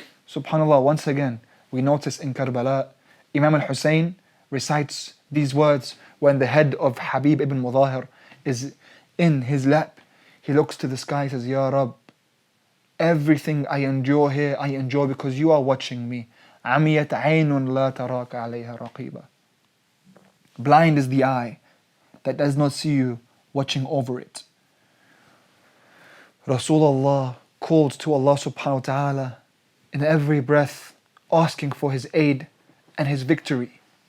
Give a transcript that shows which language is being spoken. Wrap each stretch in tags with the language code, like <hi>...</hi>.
<en>SubhanAllah, once again, we notice in Karbala, Imam al-Hussain recites these words when the head of Habib ibn Mudahir is in his lap. He looks to the sky and says, Ya Rab, everything I endure here, I endure because you are watching me.</en> <ar>عميت عين لا تراك عليها رقيبا.</ar> <en>Blind is the eye that does not see you watching over it. Rasulullah called to Allah subhanahu wa ta'ala in every breath, asking for his aid and his victory.</en>